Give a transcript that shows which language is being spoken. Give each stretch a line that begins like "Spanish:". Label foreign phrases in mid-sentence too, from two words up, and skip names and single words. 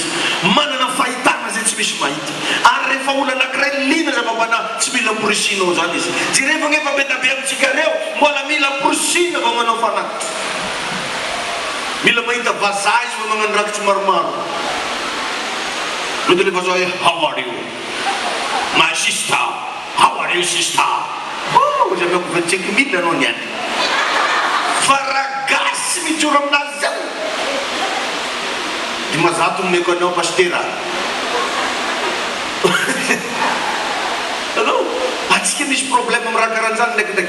Malagasy: Manana fahitana zay tsy misy mahita. Ary rehefa olona anankiray lina zava-panahy tsy mila porisinao zany izy. Tsy rehefa nefa betabe amintsika reo mbola mila porisina vao manao fanatitra. Mila mahita vazaha izy vao magnano rakitra maromaro. Mety le vazaha hoe
English: how are you? My sister. How are you sister?
Malagasy: Ozy ameko 25 000 anao niany. Fa ragasy mijoro aminazy zao. Dimazato nomeko anao pastera. Anao atsika misy problème amin'ny raha karahan'izany ndraikindraiky.